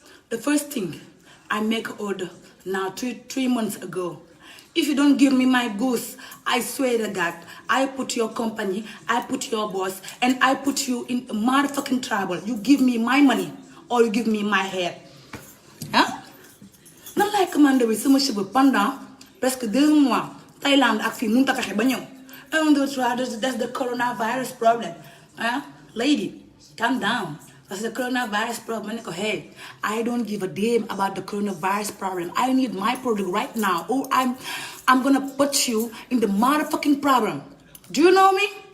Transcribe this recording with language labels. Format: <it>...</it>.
<en>The first thing, I make an order now 3 months ago. If you don't give me my goods, I swear to God, I put your company, I put your boss, and I put you in motherfucking trouble. You give me my money or you give me my hair. Hein?</en> <wo>Nan laay commandé bi sama cheveux</wo> <fr>pendant presque 2 mois.</fr> <wo>Thaïlande ak fii mënut a fexe ba ñëw.</wo> <en>1 2 3 that's the coronavirus problem. Hein? Lady, calm down. That's the coronavirus problem. Hey, I don't give a damn about the coronavirus problem. I need my product right now, or I'm gonna put you in the motherfucking problem. Do you know me?</en>